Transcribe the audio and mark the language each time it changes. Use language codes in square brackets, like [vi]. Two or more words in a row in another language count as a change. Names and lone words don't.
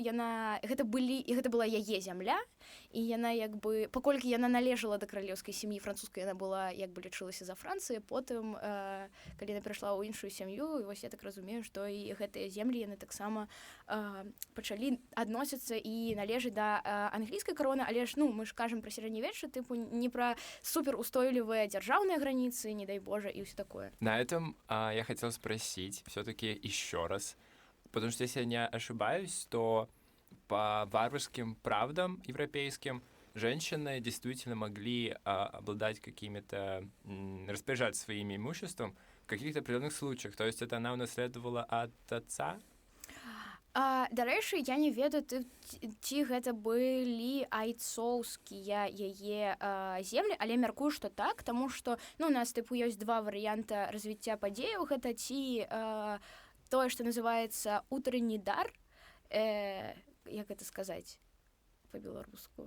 [be] Гэта была яе зямля, і яна паколькі яна належала да каралеўскай сям'і французскай, яна была лічылася за Францыяй. Потым калі яна перайшла ў іншую сям'ю, і вось я так разумею, што і гэтыя землі яны таксама пачалі адносіцца і належаць да англійскай кароны, але ж мы ж кажам пра сярэднявечча, тыпу не пра суперустойлівыя дзяржаўныя граніцы, [ru] не дай Боже, и все такое. На этом я хотел спросить все-таки еще раз, потому что если я не ошибаюсь, то по варварским правдам европейским женщины действительно могли обладать какими-то, распоряжаться своим имуществом в каких-то определенных случаях. То есть это она унаследовала от отца? [be] Дарэчы, я не ведаю, ці гэта былі айцоўскія яе землі, але мяркую, што так, таму што у нас ёсць два варыянта развіцця падзеяў. Гэта ці тое, што называецца утренні дар, як гэта сказаць па-беларуску?